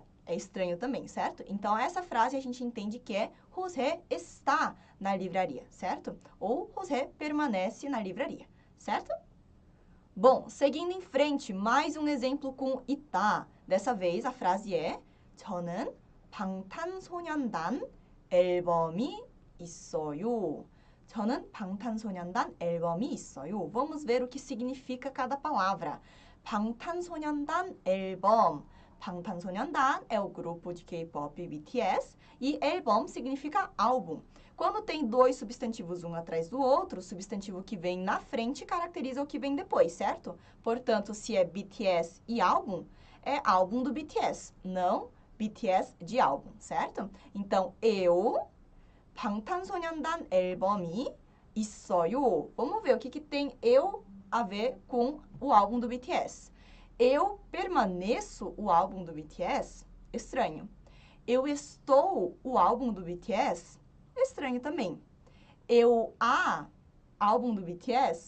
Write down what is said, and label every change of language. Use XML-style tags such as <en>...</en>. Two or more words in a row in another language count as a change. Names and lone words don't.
<pt>É estranho também, certo? Então, essa frase a gente entende que é 호세 está na livraria, certo? Ou 호세 permanece na livraria, certo? Bom, seguindo em frente, mais um exemplo com 있다. Dessa vez, a frase é 저는</pt> <ko>방탄소년단 앨범이 있어요. 저는 방탄소년단 앨범이 있어요.</ko> <pt>Vamos ver o que significa cada palavra.</pt> <ko>방탄소년단 앨범.</ko> <pt>방탄소년단 é o grupo de K-pop BTS e 앨범 significa álbum. Quando tem dois substantivos um atrás do outro, o substantivo que vem na frente caracteriza o que vem depois, certo? Portanto, se é BTS e álbum, é álbum do BTS, não BTS de álbum, certo? Então, eu,</pt> <ko>방탄소년단 앨범이 있어요.</ko> <pt>Vamos ver o que tem eu a ver com o álbum do BTS. Eu permaneço o álbum do BTS? Estranho. Eu estou o álbum do BTS? Estranho também. Eu álbum do BTS?</pt>